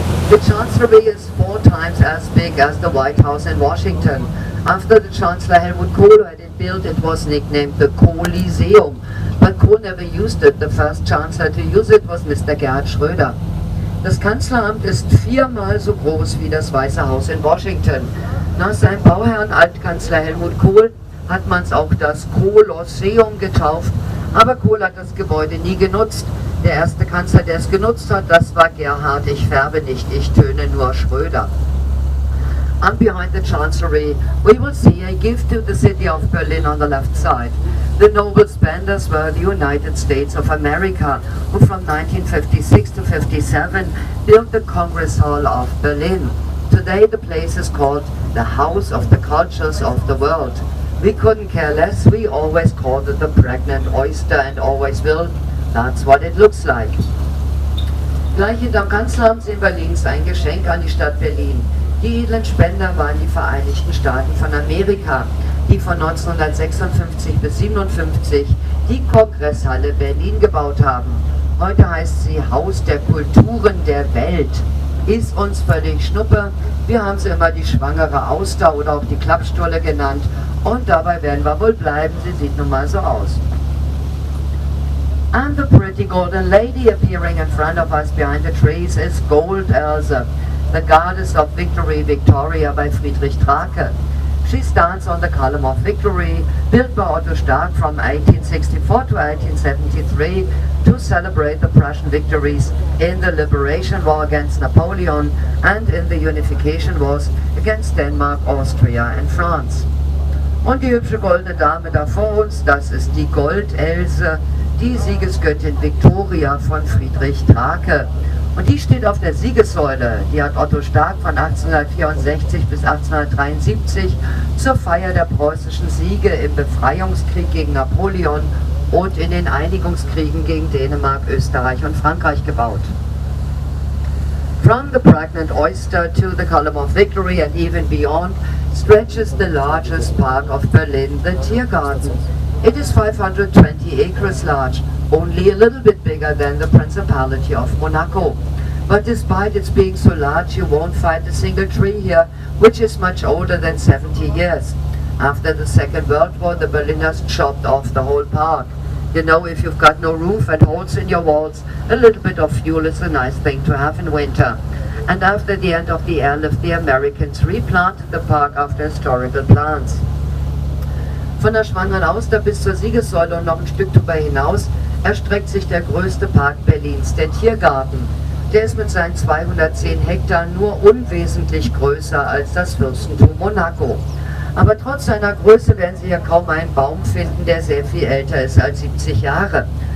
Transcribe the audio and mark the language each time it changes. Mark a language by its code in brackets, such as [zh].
[en] The Chancellery is 4 times as big as the White House in Washington. After the Chancellor Helmut Kohl had it built, it was nicknamed the Kohliseum. But Kohl never used it. The first Chancellor to use it was Mr. Gerhard Schröder. [de] Das Kanzleramt ist 4-mal so groß wie das Weiße Haus in Washington. Nach seinem Bauherrn Altkanzler Helmut Kohl hat man es auch das Kolosseum getauft, aber Kohl hat das Gebäude nie genutzt. Der erste Kanzler, der es genutzt hat, das war Gerhard. Ich färbe nicht, ich töne nur Schröder. [en] And behind the Chancellery, we will see a gift to the city of Berlin on the left side. The noble spenders were the United States of America, who from 1956 to 57 built the Congress Hall of Berlin. Today the place is called the House of the Cultures of the World. We couldn't care less, we always called it the pregnant oyster and always will. That's what it looks like. [de] Gleich hinterm Kanzleramt sehen wir links ein Geschenk an die Stadt Berlin. Die edlen Spender waren die Vereinigten Staaten von Amerika, die von 1956 bis 1957 die Kongresshalle Berlin gebaut haben. Heute heißt sie Haus der Kulturen der Welt. Ist uns völlig Schnuppe. Wir haben sie immer die schwangere Auster oder auch die Klappstulle genannt. Und dabei werden wir wohl bleiben. Sie sieht nun mal so aus. [en] And the pretty golden lady appearing in front of us behind the trees is Gold Else, the goddess of victory, Victoria by Friedrich Drake. She stands on the column of victory, built by Otto Stark from 1864 to 1873 to celebrate the Prussian victories in the Liberation War against Napoleon and in the Unification Wars against Denmark, Austria and France. [de] Und die hübsche goldene Dame da vor uns, das ist die Goldelse, die Siegesgöttin Victoria von Friedrich Drake. Und die steht auf der Siegessäule. Die hat Otto Stark von 1864 bis 1873 zur Feier der preußischen Siege im Befreiungskrieg gegen Napoleon und in den Einigungskriegen gegen Dänemark, Österreich und Frankreich gebaut. [en] From the pregnant oyster to the column of victory and even beyond stretches the largest park of Berlin, the Tiergarten. It is 520 acres large, only a little bit bigger than the Principality of Monaco. But despite its being so large, you won't find a single tree here, which is much older than 70 years. After the Second World War, the Berliners chopped off the whole park. You know, if you've got no roof and holes in your walls, a little bit of fuel is a nice thing to have in winter. And after the end of the airlift, the Americans replanted the park after historical plants. [de] Von der Schwangeren Auster bis zur Siegessäule und noch ein Stück darüber hinaus erstreckt sich der größte Park Berlins, der Tiergarten. Der ist mit seinen 210 Hektar nur unwesentlich größer als das Fürstentum Monaco. Aber trotz seiner Größe werden Sie hier kaum einen Baum finden, der sehr viel älter ist als 70 Jahre.